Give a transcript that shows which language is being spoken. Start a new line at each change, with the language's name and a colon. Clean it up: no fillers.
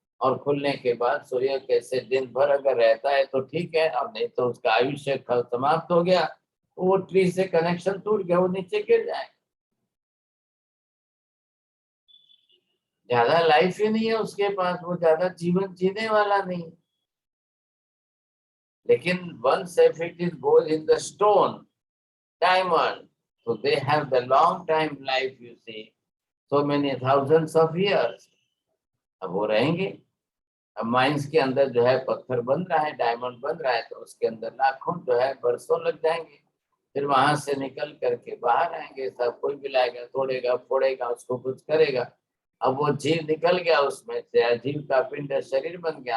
Hindi: और खुलने के बाद सूर्य कैसे दिन भर अगर रहता है तो ठीक है, अब नहीं तो उसका आयुष्य समाप्त हो गया, वो ट्री से कनेक्शन टूट गया, वो नीचे गिर जाए। ज्यादा लाइफ ही नहीं है उसके पास, वो ज्यादा जीवन जीने वाला नहीं।
English: लेकिन once if it is goes in the stone, diamond, so they have the long time life, you see, so many thousands of years.
Hindi: अब वो रहेंगे। अब माइंस के अंदर जो है पत्थर बन रहा है, डायमंड बन रहा है, तो उसके अंदर लाखों जो है बरसों लग जाएंगे। फिर वहां से निकल करके बाहर आएंगे, सब कोई भी लाएगा, तोड़ेगा, फोड़ेगा, उसको कुछ करेगा। अब वो जीव निकल गया उसमें से, जीव का पिंड शरीर बन गया।